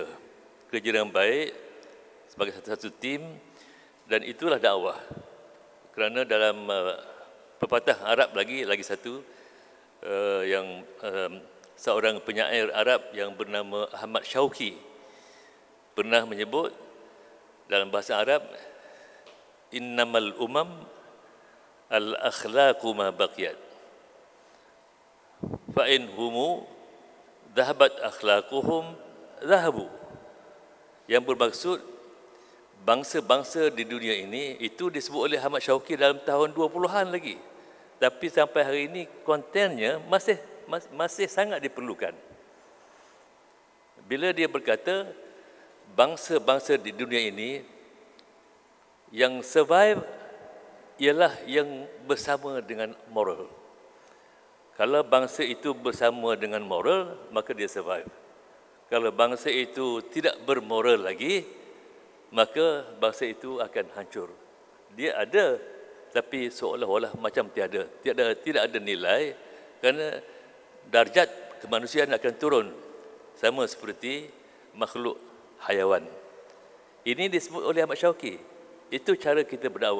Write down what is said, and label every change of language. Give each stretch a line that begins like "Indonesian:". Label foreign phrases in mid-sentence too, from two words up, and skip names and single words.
Malay: Kerja dengan baik sebagai satu tim, dan itulah dakwah. Kerana dalam pepatah Arab lagi satu yang seorang penyair Arab yang bernama Ahmad Syauqi pernah menyebut dalam bahasa Arab,
Arabic: إنما الأمم الأخلاق ما بقيت فإن هم ذهبت أخلاقهم ذهبوا.
Malay: Yang bermaksud bangsa-bangsa di dunia ini itu disebut oleh Ahmad Syauqi dalam tahun 20-an lagi, tapi sampai hari ini kontennya masih sangat diperlukan. Bila dia berkata bangsa-bangsa di dunia ini yang survive ialah yang bersama dengan moral. Kalau bangsa itu bersama dengan moral, maka dia survive. Kalau bangsa itu tidak bermoral lagi, maka bangsa itu akan hancur. Dia ada, tapi seolah-olah macam tiada. Tidak ada nilai, kerana darjat kemanusiaan akan turun. Sama seperti makhluk hayawan. Ini disebut oleh Ahmad Syauqi. Itu cara kita berdakwah.